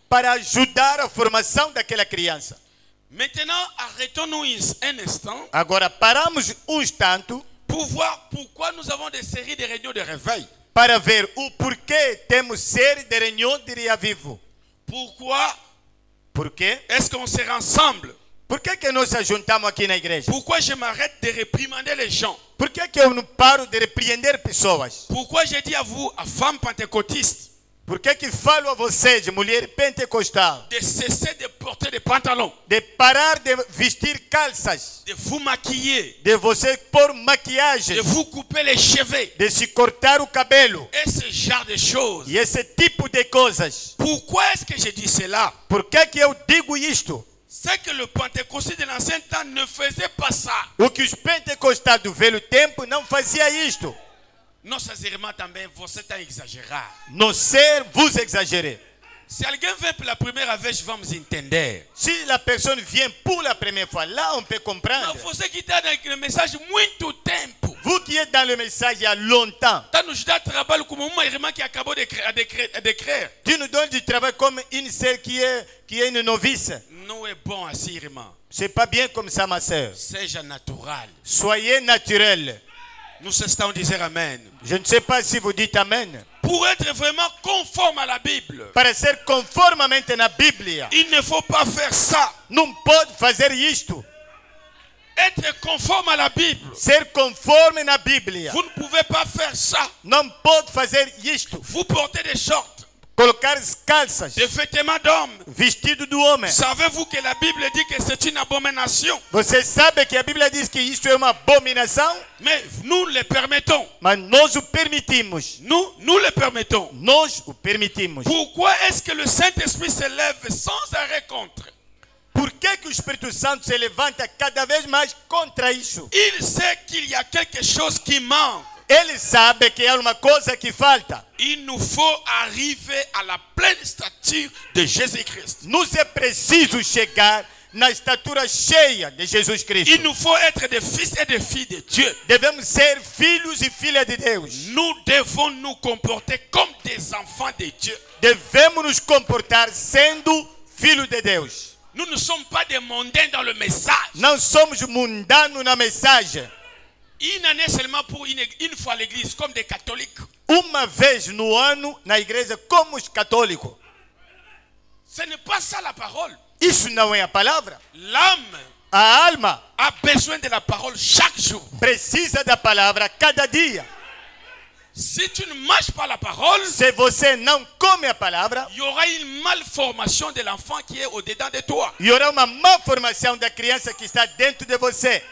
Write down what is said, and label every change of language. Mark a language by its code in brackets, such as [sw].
[pt] para ajudar a formação daquela criança. [fr] Maintenant, arrêtons-nous un instant [pt] Agora paramos um instante [fr] pour voir pourquoi nous avons des séries de réunions de réveil. [pt] para ver o porquê temos série de reunião de dia vivo. [fr] Pourquoi [pt] Por quê? [fr] est-ce qu'on se rassemble? [pt] Por que nós se juntamos aqui na igreja? [fr] Pourquoi je m'arrête de réprimander les gens? [pt] Por que eu não paro de repreender pessoas? [fr] Pourquoi je dis à vous, à femmes pentecôtistes, [pt] Por que falo a vocês, mulher pentecostal, [fr] de cesser de porter des pantalons, [pt] de parar de vestir calças, [fr] de vous maquiller, [pt] de você pôr maquiagem, [fr] de vous couper les cheveux, [pt] de se cortar o cabelo [fr] et ce genre de choses? [pt] e esse tipo de coisas? [fr] Pourquoi est-ce que je dis cela? [pt] Por que eu digo isto? [fr] C'est que le pentecôtiste de l'ancien temps ne faisait pas ça. [pt] O que os pentecostais do velho tempo não fazia isto. Nossas irmãs também, você está a exagerar. Não ser vos exagerer. Se alguém vem pela primeira vez, vamos entender. Se a pessoa vem por [fr] la première fois, là on peut [pt] Não, [fr] comprendre. [pt] você que está na mensagem há muito tempo, [fr] Vous qui êtes dans le message il y a longtemps, [pt] está nos dando trabalho como uma irmã que acabou de décrire. [fr] tu nous donnes du travail comme une sœur qui est une novice. [pt] Não é bom assim, irmã. [fr] C'est pas bien comme ça, ma sœur. [pt] Seja natural. [fr] Soyez naturel. [pt] Nous estamos a dizer amém. [fr] Je ne sais pas si vous dites Amen. Pour être vraiment conforme à la Bible, [pt] Para ser conformemente na Bíblia, [fr] il ne faut pas faire ça. [pt] não pode fazer isto. [fr] Être conforme à la Bible, [pt] Ser conforme na Bíblia. [fr] vous ne pouvez pas faire ça. [pt] Não pode fazer isto. [fr] Vous portez des shorts, [pt] Colocar calças, [fr] des vêtements d'homme. [pt] vestido do homem. [fr] Savez-vous que la Bible dit que c'est une abomination? [pt] Você sabe que a Bíblia diz que isto é uma abominação? [fr] Mais nous le permettons. [pt] Mas nós o permitimos. [fr] Nous le permettons. [pt] Nós o permitimos. [fr] Pourquoi est-ce que le Saint-Esprit se lève sans arrêt contre? [pt] Por que o Espírito Santo se levanta cada vez mais contra isso? [fr] Il sait qu'il y a quelque chose qui manque. [pt] Ele sabe que há uma coisa que falta. [fr] Il nous faut arriver à la pleine stature de Jésus-Christ. [pt] Nos é preciso chegar na estatura cheia de Jesus Cristo. [fr] Il nous faut être des fils et des filles de Dieu. [pt] Devemos ser filhos e filhas de Deus. [fr] Nous devons nous comporter comme des enfants de Dieu. [pt] Devemos nos comportar sendo filhos de Deus. [fr] Nous ne sommes pas des mondains dans le message. [pt] Não somos mundanos na mensagem. [fr] Une année seulement pour une fois à l'église, comme des catholiques. [pt] Uma vez no ano na igreja como os católicos. [fr] Ce n'est pas ça la parole. [pt] Isso não é a palavra. [fr] L'âme [pt] A alma [fr] a besoin de la parole chaque jour. [pt] precisa da palavra cada dia. [fr] Si tu ne manges pas la parole, [pt] Se você não come a palavra, [fr] il y aura une malformation de l'enfant qui est au-dedans de toi. [pt] e haverá uma má formação da criança que está dentro de você.